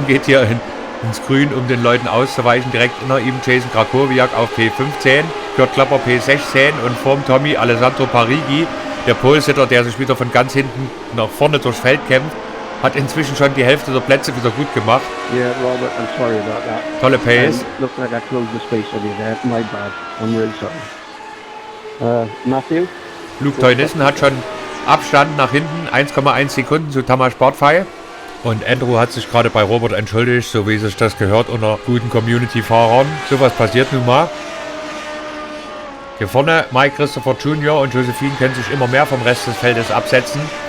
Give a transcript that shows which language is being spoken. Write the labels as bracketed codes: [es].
[de] Geht hier ins Grün, um den Leuten auszuweichen. Direkt hinter ihm Jason Krakowiak auf P15. Kurt Klapper P16 und vorm Tommy Alessandro Parigi. Der Polesitter, der sich wieder von ganz hinten nach vorne durchs Feld kämpft. Hat inzwischen schon die Hälfte der Plätze wieder gut gemacht. [en] Yeah, Robert, I'm sorry about that. [de] Tolle Pace. [en] Looks like I closed the space on you there. My bad. I'm really sorry. Matthew? [de] Luke Teunissen hat schon Abstand nach hinten, 1,1 Sekunden zu Tamas Bartfei. Und Andrew hat sich gerade bei Robert entschuldigt, so wie sich das gehört unter guten Community-Fahrern. Sowas passiert nun mal. Hier vorne Mike Christopher Jr. und Josephine können sich immer mehr vom Rest des Feldes absetzen.